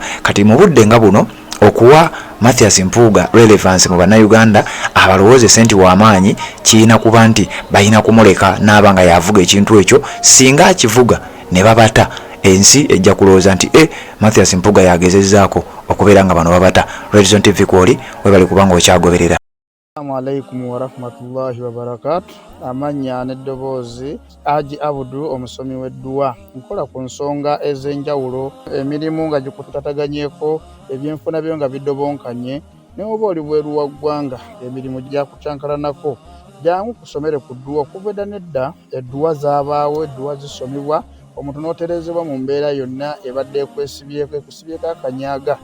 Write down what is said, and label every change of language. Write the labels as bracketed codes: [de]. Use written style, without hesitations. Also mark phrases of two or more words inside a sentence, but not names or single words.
[lg] Kati mu budde nga buno okuwa Mathias Mpuuga relevance mu bannayuganda abalowooze senti w'amaanyi kirina kuba nti balina kumuleka n'aba nga yavuga ekintu ekyo. Singa akivuga ne babata, ensi ejja kulowooza nti Mathias Mpuuga yagezezzaako okubeera nga bano babata. Redzone TV kwoli webali kubanga okyagoberera. [ar] السلام عليكم ورحمة الله وبركاته. [lg] Amanya n'eddoboozi Haji Abudu omusomi w'edduwa. Nkola ku nsonga ez'enjawulo, emirimu nga gikutataganyeko, ebyenfuna byo nga bidobonkanye, ne oba oli bweru wa ggwanga emirimu gyakucankalanako. Jangu kusomere ku dduwa. Okuva edda nedda edduwa zaabaawo, edduwa zisomibwa, omuntu n'oterezebwa mu mbeera yonna ebadde ekusibyeko akanyaaga.